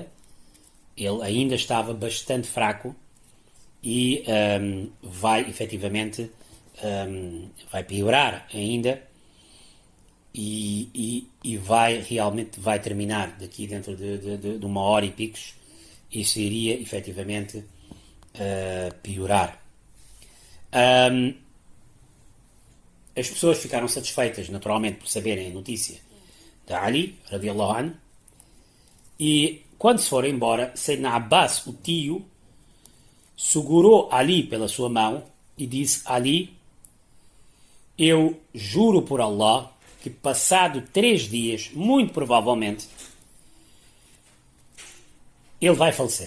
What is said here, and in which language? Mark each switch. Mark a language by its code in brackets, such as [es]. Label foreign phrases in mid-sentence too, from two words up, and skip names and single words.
[pt] Ele ainda estava bastante fraco e vai efetivamente vai piorar ainda e vai terminar daqui dentro de uma hora e picos. Isso iria efetivamente piorar. As pessoas ficaram satisfeitas, naturalmente, por saberem a notícia da Ali, [ar] رضي الله عنه, [pt] e quando se foram embora, Sayyidina Abbas, o tio, segurou Ali pela sua mão e disse: Ali, eu juro por Allah que passado 3 dias, muito provavelmente, ele vai falecer.